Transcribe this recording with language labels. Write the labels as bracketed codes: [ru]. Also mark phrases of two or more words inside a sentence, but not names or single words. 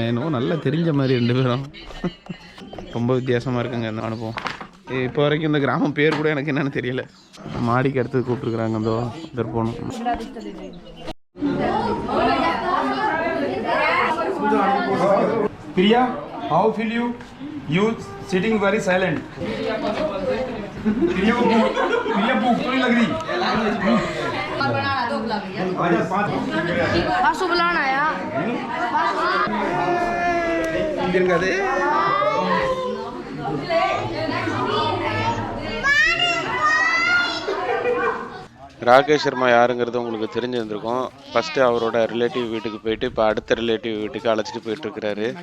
[ta] என்னவோ நல்லா தெரிஞ்ச மாதிரி 2 பேரும். ரொம்ப வித்தியாசமாக இருக்குங்க இந்த அனுபவம். இப்போ வரைக்கும் இந்த கிராமம் பேர் கூட எனக்கு என்னென்னு தெரியல. மாடிக்கு அடுத்து கூப்பிட்ருக்குறாங்க. அந்த இதர் போகணும். [en] Priya, how feel you? You sitting very silent. [hi] प्रिया भूख तो नहीं लग रही? आजा 5 परसों बुलाना आया [ta] இங்கே இருக்காது. ராகேஷ் சர்மா யாருங்கிறது உங்களுக்கு தெரிஞ்சிருந்திருக்கும். ஃபஸ்ட்டு அவரோட ரிலேட்டிவ் வீட்டுக்கு போயிட்டு இப்போ அடுத்த ரிலேட்டிவ் வீட்டுக்கு அழைச்சிட்டு போயிட்டுருக்கிறாரு.